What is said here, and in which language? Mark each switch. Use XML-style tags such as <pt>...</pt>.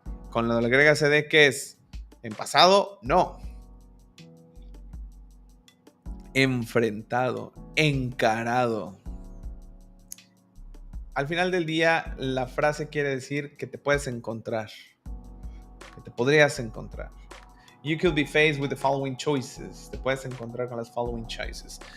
<es>Con lo de la griega cd, ¿qué es? En pasado, no. Enfrentado. Encarado. Al final del día, la frase quiere decir que te puedes encontrar. Que te podrías encontrar.</es> <en>You could be faced with the following choices.</en> <es>Te puedes encontrar con las</es> <en>following choices.</en>